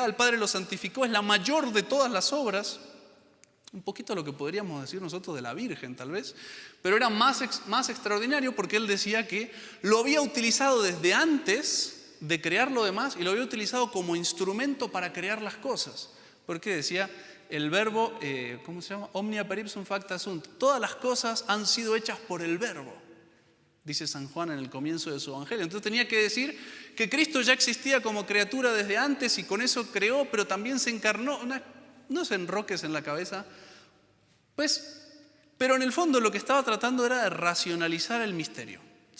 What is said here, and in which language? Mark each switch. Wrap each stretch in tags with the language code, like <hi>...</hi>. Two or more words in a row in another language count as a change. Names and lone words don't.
<es>El Padre lo santificó, es la mayor de todas las obras. Un poquito lo que podríamos decir nosotros de la Virgen, tal vez. Pero era más extraordinario porque él decía que lo había utilizado desde antes de crear lo demás y lo había utilizado como instrumento para crear las cosas. Porque decía el verbo, ¿cómo se llama?</es> <la>Omnia per ipsum facta sunt.</la> <es>Todas las cosas han sido hechas por el verbo, dice San Juan en el comienzo de su evangelio. Entonces tenía que decir que Cristo ya existía como criatura desde antes y con eso creó, pero también se encarnó. No se enroques en la cabeza. Pues, pero en el fondo lo que estaba tratando era de racionalizar el misterio.</es>